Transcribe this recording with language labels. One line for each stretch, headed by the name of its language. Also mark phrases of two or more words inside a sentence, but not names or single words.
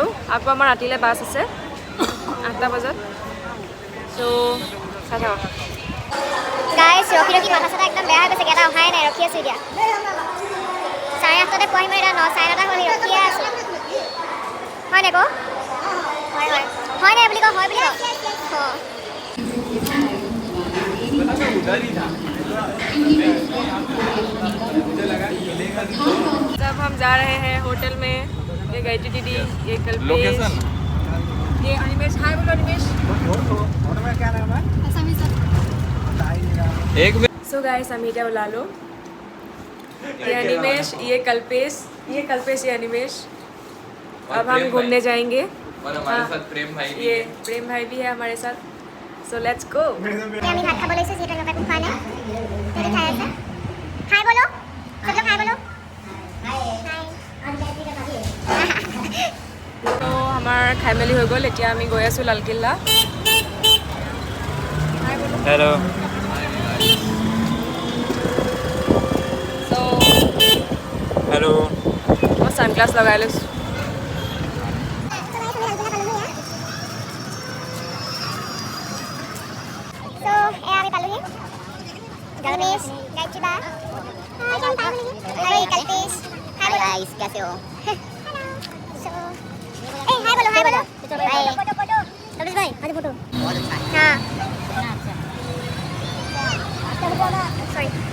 Assamese: আকৌ আমাৰ ৰাতিলৈ বাছ আছে 8টা বজাত। চ' চাই থাকক। গাইছ ৰখি ৰখি মাথা চাথা একদম বেয়া হৈ গৈছে, এটা অহাই নাই, ৰখি আছোঁ এতিয়া। 8:30তে পোৱাহি মই এতিয়া 9:30 হ'লে ৰখিয়ে আছোঁ। হয় নাই ক? হয় হয় হয় নাই বুলি ক, হয় বুলি ক।
Hindi: जब हम जा रहे हैं होटल में, ये गायत्री दीदी, ये कल्पेश, ये अनिमेष। हाय बोलो अनिमेष।
English: so guys
Hindi: हम इधर उलालो, ये अनिमेष, ये कल्पेश, ये अनिमेष। अब हम घूमने जाएंगे और हमारे साथ प्रेम भाई भी ये है। प्रेम भाई भी है हमारे साथ।
English: So let's go.
Assamese: আমি ভাত খাব লৈছোঁ, যিহেতু এনেকুৱা একো খোৱা নাই। সিহঁতে খাই আছে।
Hindi: हाय बोलो, सब लोग हाय बोलो।
Assamese: তো আমাৰ খাই মেলি হৈ গ'ল। এতিয়া আমি গৈ আছোঁ লালকিল্লা। हेलो চ' हेलो মই ছানগ্লাছ লগাই লৈছোঁ। আমি পালোহি।
Hindi: गणेश, गायत्री बा, कल्पेश, हाय गाइस, कैसे हो? सो ए हाय बोलो, हाय बोलो। हाय फोटो फोटो कल्पेश भाई, आज फोटो बहुत अच्छा है। हां सॉरी।